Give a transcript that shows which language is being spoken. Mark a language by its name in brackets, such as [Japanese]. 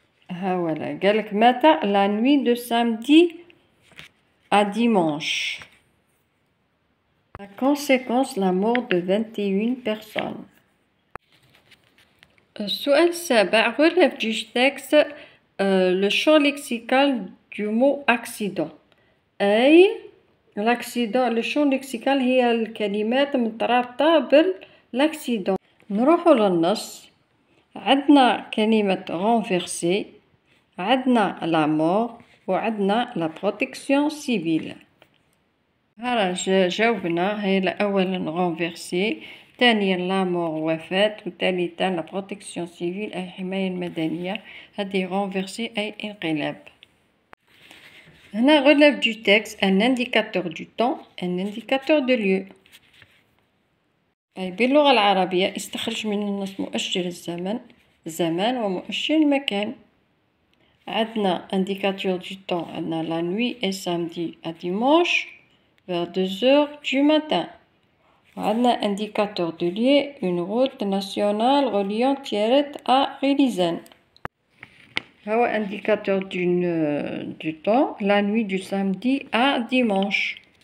[Arabic] هاولا قالك متى [French] la nuit de samedi à dimanche. La conséquence la mort de 21 personnes. [Arabic] السؤال السابع [French] relève du texte le champ lexical du mot accident. [Arabic] أي [French] l'accident le champ lexical [Arabic] هي الكلمات المترابطة بالاكسيدون. نروحوا للنص. عندنا كلمة [French] renverser، عندنا la mort وعندنا la protection civile. [Arabic] هلا جاوبنا. هي أولا renverser، ثانيا la mort وفاة، وثالثا [French] la protection civile [Arabic] أي حماية المدنية. هذه renverser أي انقلاب. [French] هنا relève du texte un indicateur du temps un indicateur de lieu. [Arabic] أي باللغة العربية استخرج من النص مؤشر الزمان ومؤشر المكان. [French] عندنا indicateur du temps عندنا la nuit et samedi à dimanche vers 2 heures du matin. عندنا indicateur de lieu une route nationale reliant تيارت à غينيزان. هو indicateur du temps la nuit du samedi à dimanche.